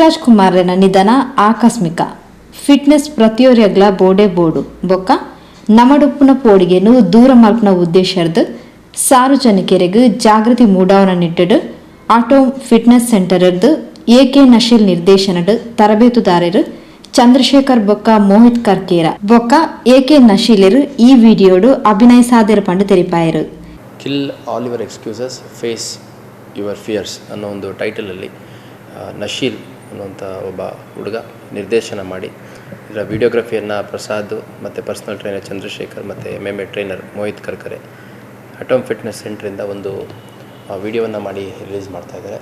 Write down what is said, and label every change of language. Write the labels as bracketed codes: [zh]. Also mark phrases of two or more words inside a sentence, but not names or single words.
[tcy] ರಾಜ್ಕುಮಾರ್ನ ನಿಧನ ಆಕಸ್ಮಿಕ ಫಿಟ್ನೆಸ್ ಪ್ರತಿಯೊರಿಯಗ್ಲ ಬೋಡೆ ಬೋಡು ಬೊಕ್ಕ ನಮಡುಪ್ಪುನ ಪೋಡಿಗೆನು ದೂರ ಮಲ್ಪನ ಉದ್ದೇಶರ್ದು ಸಾರ್ವಜನಿಕರಿಗೆ ಜಾಗೃತಿ ಮೂಡಾವನ ನಿಟ್ಟಿಡು ಆಟೋ ಫಿಟ್ನೆಸ್ ಸೆಂಟರ್ದು ಏಕೆ ನಶೀಲ್ ನಿರ್ದೇಶನಡು ತರಬೇತುದಾರರು ಚಂದ್ರಶೇಖರ್ ಬೊಕ್ಕ ಮೋಹಿತ್ ಕರ್ಕೇರ ಬೊಕ್ಕ ಏಕೆ ನಶೀಲಿರು ಈ ವಿಡಿಯೋಡು ಅಭಿನಯಿಸಾದಿರ ಪಂಡು ತೆರಿಪಾಯರು. [en] kill all your excuses face your fears [kn] ಅನ್ನೋ ಒಂದು ಟೈಟಲಲ್ಲಿ ನಶೀಲ್ ಅನ್ನುವಂಥ ಒಬ್ಬ ಹುಡುಗ ನಿರ್ದೇಶನ ಮಾಡಿ ಇದರ ವಿಡಿಯೋಗ್ರಫಿಯನ್ನು ಪ್ರಸಾದ್ ಮತ್ತು [en] personal trainer [kn] ಚಂದ್ರಶೇಖರ್ ಮತ್ತು MMA ಟ್ರೈನರ್ ಮೋಹಿತ್ ಕರ್ಕರೆ ಅಟೋಮ್ ಫಿಟ್ನೆಸ್ ಸೆಂಟ್ರಿಂದ ಒಂದು ವಿಡಿಯೋವನ್ನು ಮಾಡಿ ರಿಲೀಸ್ ಮಾಡ್ತಾಯಿದ್ದಾರೆ.